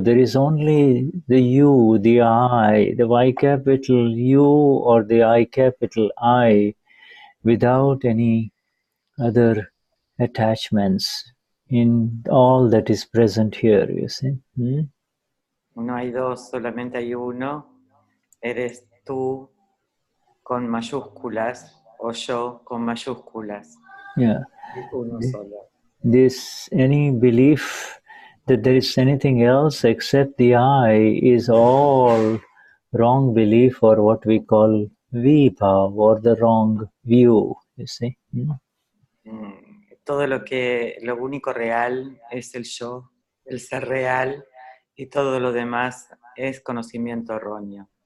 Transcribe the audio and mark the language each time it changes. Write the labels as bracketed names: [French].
[English] There is only the you, the I, the Y capital U or the I capital I, without any other attachments in all that is present here, you see. [Spanish] No hay dos, solamente hay uno. Eres tú con mayúsculas o yo con mayúsculas. [English] Yeah. [Spanish] Uno solo. [English] Any belief that there is anything else except the I is all wrong belief, or what we call vibhav, or the wrong view, you see. [Spanish] Todo lo único real es el yo, el ser real, y todo lo demás es conocimiento erróneo.